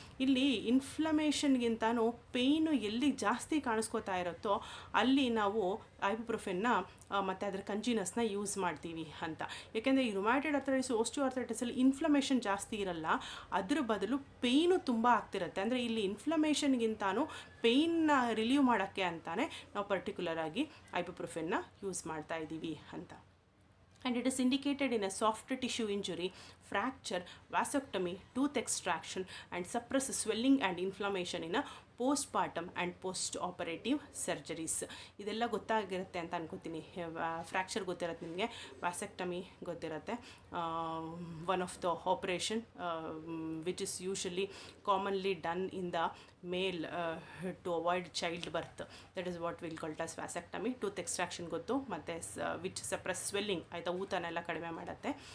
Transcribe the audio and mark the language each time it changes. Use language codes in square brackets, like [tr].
[kn] ಇಲ್ಲಿ ಇನ್ಫ್ಲಮೇಷನ್ಗಿಂತನೂ ಪೇಯ್ನು ಎಲ್ಲಿ ಜಾಸ್ತಿ ಕಾಣಿಸ್ಕೋತಾ ಇರುತ್ತೋ ಅಲ್ಲಿ ನಾವು ಐಬುಪ್ರೊಫೆನ್ನ ಮತ್ತು ಅದರ ಕಂಜೀನಸ್ನ ಯೂಸ್ ಮಾಡ್ತೀವಿ ಅಂತ. ಯಾಕೆಂದರೆ ಈ ರುಮ್ಯಾಟೆಡ್ ಅರ್ಥರೈಟಿಸ್, ಓಸ್ಟಿಯೋಆರ್ಥರೈಟಿಸಲ್ಲಿ ಇನ್ಫ್ಲಮೇಷನ್ ಜಾಸ್ತಿ ಇರಲ್ಲ, ಅದ್ರ ಬದಲು ಪೇಯ್ನು ತುಂಬ ಆಗ್ತಿರುತ್ತೆ. ಅಂದರೆ ಇಲ್ಲಿ ಇನ್ಫ್ಲಮೇಷನ್ಗಿಂತನೂ ಪೇಯ್ನ ರಿಲೀವ್ ಮಾಡೋಕ್ಕೆ ಅಂತಾನೆ ನಾವು ಪರ್ಟಿಕ್ಯುಲರ್ ಆಗಿ ಐಬುಪ್ರೊಫೆನ್ನ ಯೂಸ್ ಮಾಡ್ತಾ ಇದ್ದೀವಿ ಅಂತ. [en] And it is indicated in a soft tissue injury, fracture, vasectomy, tooth extraction, and suppress swelling and inflammation in a postpartum and post-operative surgeries. [kn] ಇದೆಲ್ಲ ಗೊತ್ತಾಗಿರುತ್ತೆ ಅಂತ ಅನ್ಕೋತೀನಿ. ಫ್ರ್ಯಾಕ್ಚರ್ ಗೊತ್ತಿರುತ್ತೆ ನಿಮಗೆ, ವ್ಯಾಸೆಕ್ಟಮಿ ಗೊತ್ತಿರುತ್ತೆ. [en] One of the operation which is usually commonly done in the male to avoid child birth, that is what will called as vasectomy. [kn] Tooth extraction ಗೊತ್ತು, ಮತ್ತು which suppress swelling, ಆಯಿತಾ, ಊತನೆಲ್ಲ ಕಡಿಮೆ ಮಾಡುತ್ತೆ.